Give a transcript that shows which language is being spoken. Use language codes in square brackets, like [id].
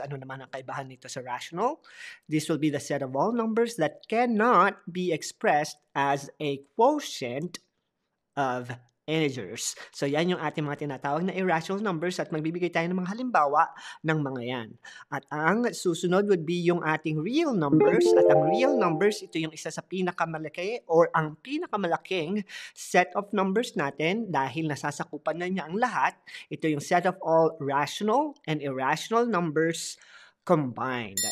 [tl] Ano naman ang kaibahan nito sa rational? [en] This will be the set of all numbers that cannot be expressed as a quotient of integers. [tl] So yan yung ating mga tinatawag na irrational numbers at magbibigay tayo ng mga halimbawa ng mga yan. At ang susunod would be yung ating real numbers. At ang real numbers, ito yung isa sa pinakamalaki or ang pinakamalaking set of numbers natin dahil nasasakupan na niya ang lahat. Ito yung [en] set of all rational and irrational numbers combined.